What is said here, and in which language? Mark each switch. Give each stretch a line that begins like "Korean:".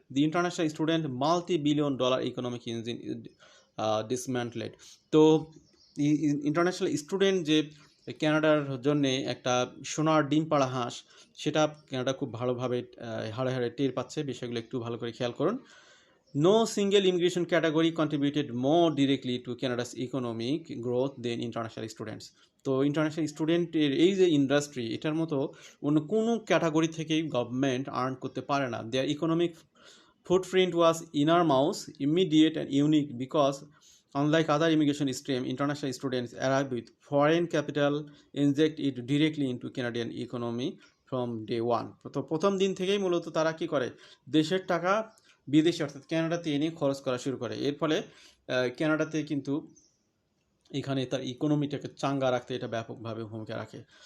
English: The international student multi billion dollar economic engine dismantled.
Bangla: তো international student যে কানাডার জন্যে একটা সোনার ডিম পাড়া হাঁস, সেটা কানাডা খুব ভালোভাবে হাড়ে হাড়ে টের পাচ্ছে। বিষয়গুলো একটু ভালো করে খেয়াল করুন।
English: No single immigration category contributed more directly to Canada's economic growth than international students.
Bangla: তো ইন্টারন্যাশনাল স্টুডেন্টের এই যে ইন্ডাস্ট্রি, এটার মতো অন্য কোনো ক্যাটাগরি থেকেই গভর্নমেন্ট আর্ন করতে পারে না।
English: Their economic footprint was enormous, immediate and unique because unlike other immigration stream, international students arrive with foreign capital, inject it directly into Canadian economy from day one.
Bangla: তো প্রথম দিন থেকেই মূলত তারা কি করে, দেশের টাকা বিদেশে অর্থাৎ কানাডাতে এনে খরচ করা শুরু করে। এর ফলে কানাডাতে কিন্তু এখানে তার ইকোনমিটাকে চাঙ্গা রাখতে এটা ব্যাপকভাবে ভূমিকা রাখে।